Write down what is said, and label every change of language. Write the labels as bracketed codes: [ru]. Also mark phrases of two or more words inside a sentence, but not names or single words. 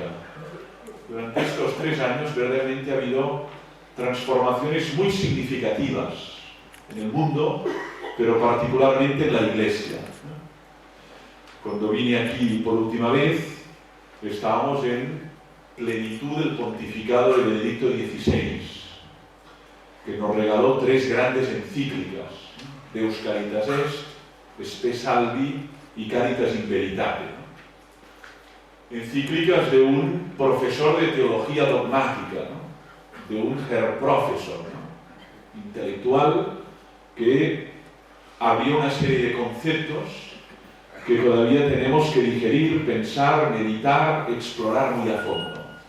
[es] Durante estos 3 años verdaderamente ha habido transformaciones muy significativas en el mundo, pero particularmente en la Iglesia. Cuando vine aquí por última vez, estábamos en plenitud del pontificado de Benedicto XVI, que nos regaló 3 grandes encíclicas, Deus Caritas Est, Spe Salvi y Caritas in Veritate. Encíclicas de un profesor de teología dogmática, ¿no? De un [de] Herr Professor, [es] ¿no? Intelectual, que había una serie de conceptos que todavía tenemos que digerir, pensar, meditar, explorar muy a fondo.